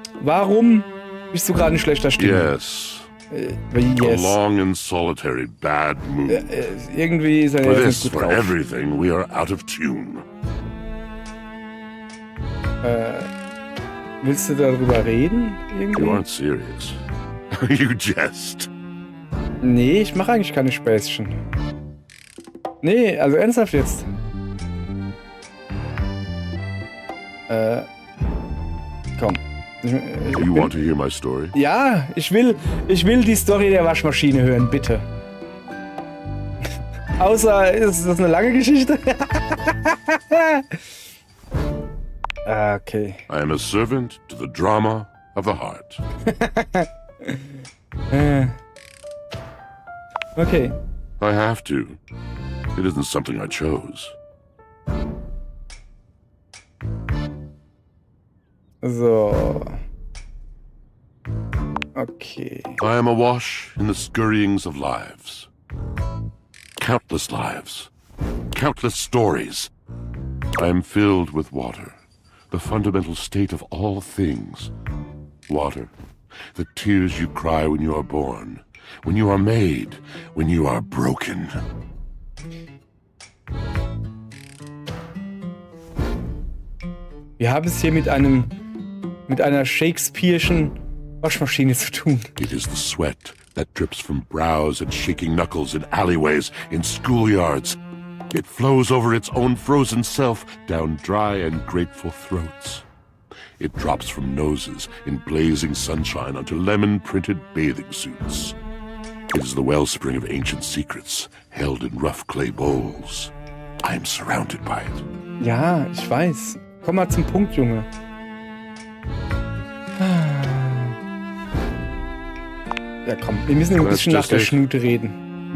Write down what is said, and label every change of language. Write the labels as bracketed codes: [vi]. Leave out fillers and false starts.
[de] Warum bist du gerade in schlechter Stimmung? [en] Yes. A long and solitary bad mood. [de] Irgendwie ist er [en] for [de] jetzt [en] this, [de] nicht gut [en] for [de] drauf. [en] everything, we are out of tune. [de] Willst du darüber reden? Irgendwie? [en] You aren't serious. You jest. [de] Nee, ich mache eigentlich keine Späßchen. Nee, also ernsthaft jetzt. Komm. [en] You want to hear my story? [de] Ja, ich will die Story der Waschmaschine hören, bitte. Außer, ist das eine lange Geschichte? Okay. [en] I am a servant to the drama of the heart. [de] Okay. [en] I have to. It isn't something I chose. [de] So. Okay. [en] I am awash in the scurryings of lives. Countless lives. Countless stories. I am filled with water. The fundamental state of all things. Water. The tears you cry when you are born. When you are made. When you are broken. [de] Wir haben es hier mit einer Shakespeare'schen Waschmaschine zu tun. [en] It is the sweat that drips from brows and shaking knuckles in alleyways, in schoolyards. It flows over its own frozen self down dry and grateful throats. It drops from noses in blazing sunshine onto lemon-printed bathing suits. It is the wellspring of ancient secrets, held in rough clay bowls. I am surrounded by it. [de] Ja, ich weiß. Komm mal zum Punkt, Junge. Ja, komm, wir müssen ein bisschen nach der Schnute reden.